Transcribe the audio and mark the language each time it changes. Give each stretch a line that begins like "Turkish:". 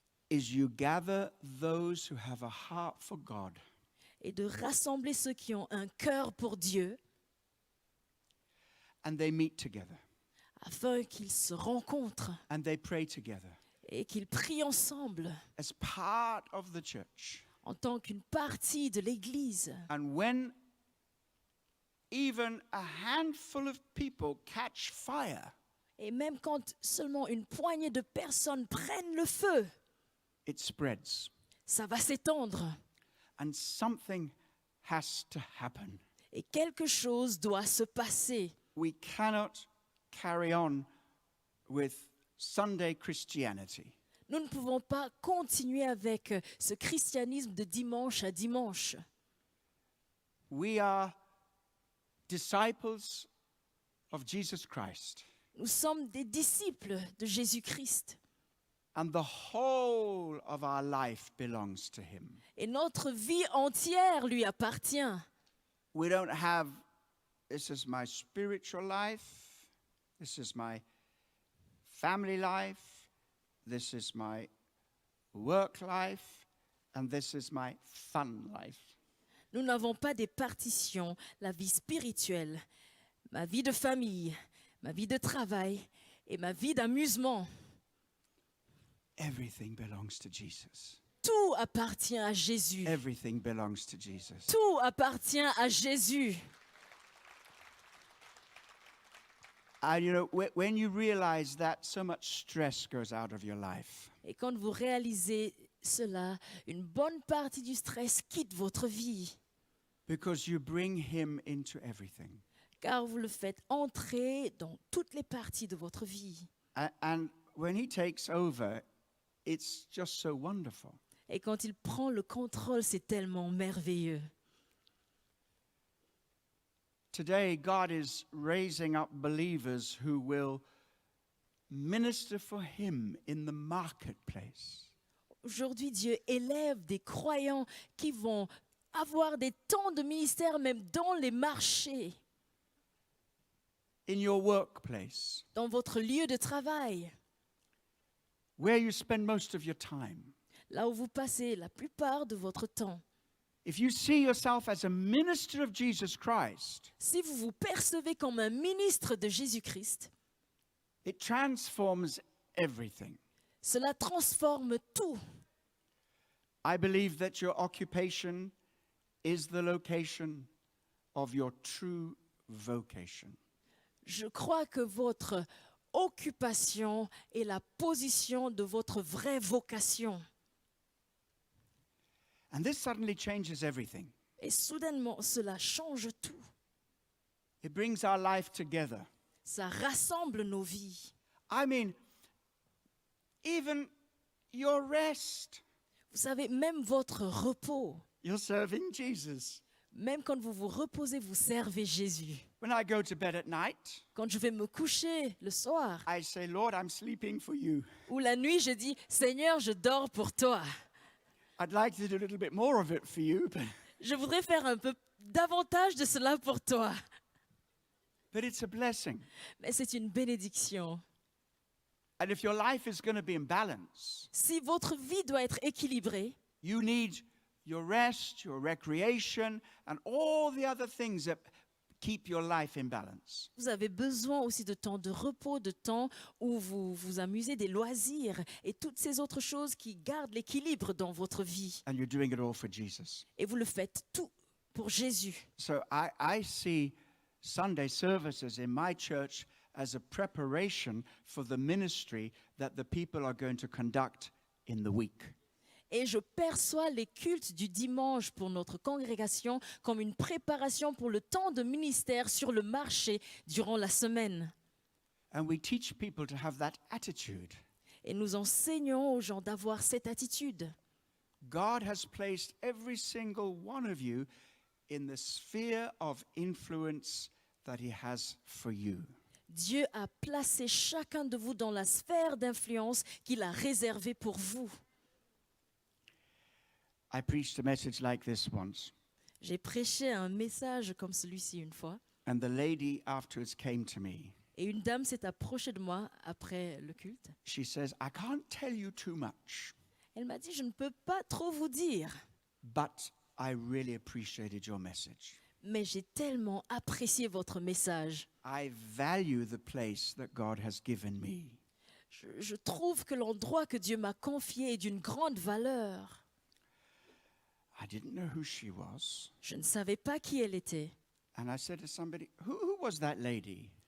English: is you gather those who have a heart for God,
French: est de rassembler ceux qui ont un cœur pour Dieu,
English: and they meet together,
French: afin qu'ils se rencontrent
English: and they pray together
French: et qu'ils prient ensemble
English: as part of the church.
French: en tant qu'une partie de l'Église.
English: And when even a handful of people catch fire,
French: Et même quand seulement une poignée de personnes prennent le feu,
English: it spreads.
French: ça va s'étendre.
English: And something has to happen.
French: Et quelque chose doit se passer.
English: We cannot carry on with Sunday Christianity.
French: Nous ne pouvons pas continuer avec ce christianisme de dimanche à dimanche.
English: We are disciples of Jesus Christ,
French: Nous sommes des disciples de Jésus-Christ.
English: and the whole of our life belongs to Him.
French: Et notre vie entière lui appartient.
English: We don't have, this is my spiritual life, this is my family life, this is my work life, and this is my fun life.
French: Nous n'avons pas des partitions, la vie spirituelle, ma vie de famille, ma vie de travail et ma vie d'amusement.
English: Everything belongs to Jesus.
French: Tout appartient à Jésus.
English: Everything belongs to Jesus.
French: Tout appartient à Jésus.
English: And you know, when you realize that, so much stress goes out of your life.
French: Et quand vous réalisez cela, une bonne partie du stress quitte votre vie,
English: Because you bring Him into everything.
French: car vous le faites entrer dans toutes les parties de votre vie.
English: And when He takes over, it's just so wonderful.
French: Et quand il prend le contrôle, c'est tellement merveilleux.
English: Today, God is raising up believers who will minister for Him in the marketplace.
French: Aujourd'hui, Dieu élève des croyants qui vont avoir des temps de ministère même dans les marchés,
English: In your workplace,
French: dans votre lieu de travail,
English: where you spend most of your time.
French: là où vous passez la plupart de votre temps.
English: If you see yourself as a minister of Jesus Christ,
French: Si vous vous percevez comme un ministre de Jésus-Christ,
English: it transforms everything.
French: cela transforme tout.
English: I believe that your occupation is the location of your true vocation.
French: Je crois que votre occupation est la position de votre vraie vocation.
English: And this suddenly changes everything.
French: Et soudainement, cela change tout.
English: It brings our life together.
French: Ça rassemble nos vies.
English: I mean, even your rest.
French: Vous savez, même votre repos,
English: You're serving Jesus.
French: même quand vous vous reposez, vous servez Jésus.
English: When I go to bed at night,
French: Quand je vais me coucher le soir
English: I say, Lord, I'm sleeping for you.
French: ou la nuit, je dis, Seigneur, je dors pour toi.
English: I'd like to do a little bit more of it for you,
French: Je voudrais faire un peu davantage de cela pour toi.
English: but it's a blessing.
French: Mais c'est une bénédiction.
English: And if your life is going to be in balance,
French: Si votre vie doit être équilibrée,
English: you need your rest, your recreation, and all the other things that keep your life in balance.
French: vous avez besoin aussi de temps de repos, de temps où vous vous amusez, des loisirs et toutes ces autres choses qui gardent l'équilibre dans votre vie.
English: And you're doing it all for Jesus.
French: Et vous le faites tout pour Jésus.
English: So I see Sunday services in my church as a preparation for the ministry that the people are going to conduct in the week.
French: Et je perçois les cultes du dimanche pour notre congrégation comme une préparation pour le temps de ministère sur le marché durant la semaine.
English: And we teach people to have that attitude.
French: Et nous enseignons aux gens d'avoir cette attitude.
English: God has placed every single one of you in the sphere of influence that He has for you.
French: Dieu a placé chacun de vous dans la sphère d'influence qu'il a réservée pour vous.
English: I preached a message like this once,
French: J'ai prêché un message comme celui-ci une fois,
English: and the lady afterwards came to me.
French: et une dame s'est approchée de moi après le culte.
English: She says, I can't tell you too much,
French: Elle m'a dit, je ne peux pas trop vous dire,
English: but I really appreciated your message.
French: mais j'ai tellement apprécié votre message.
English: I value the place that God has given me.
French: Je trouve que l'endroit que Dieu m'a confié est d'une grande valeur.
English: I didn't know who she was.
French: Je ne savais pas qui elle était.
English: And I said to somebody, who was that lady?